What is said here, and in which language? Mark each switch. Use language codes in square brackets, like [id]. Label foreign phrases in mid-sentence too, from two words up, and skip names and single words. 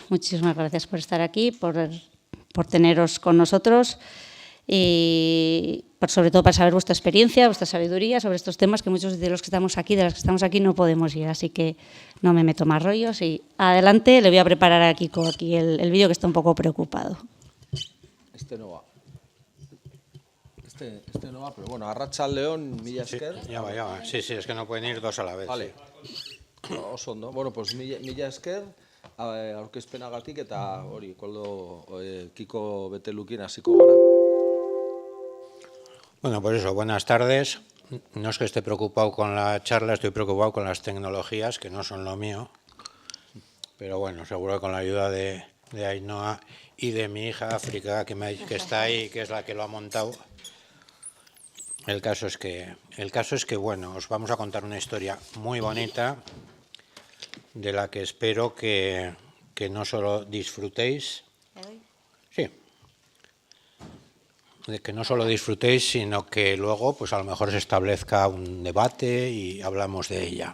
[es] Muchísimas gracias por estar aquí, por teneros con nosotros y sobre todo para saber vuestra experiencia, vuestra sabiduría sobre estos temas que muchos de los que estamos aquí, no podemos ir, así que no me meto más rollos y adelante. Le voy a preparar a Kiko aquí el vídeo, que está un poco preocupado. Este no va. Este no va, pero bueno, [eu] arratsaldeon, mila esker. [es] Sí, ya va. Sí, es que no pueden ir dos a la vez. Vale. Sí. [eu] Oso ondo. [es] Bueno, pues [eu] mila esker. Aurkezpenagatik eta hori, Koldo, Kiko Betelukin hasiko gara. [es] Bueno, pues eso, buenas tardes. No es que esté preocupado con la charla, estoy preocupado con las tecnologías, que no son lo mío. Pero bueno, seguro que con la ayuda de Ainhoa y de mi hija África, que está ahí, que es la que lo ha montado. El caso es que, bueno, os vamos a contar una historia muy bonita, de la que espero que no solo disfrutéis, de que no solo disfrutéis, sino que luego, pues a lo mejor se establezca un debate y hablamos de ella.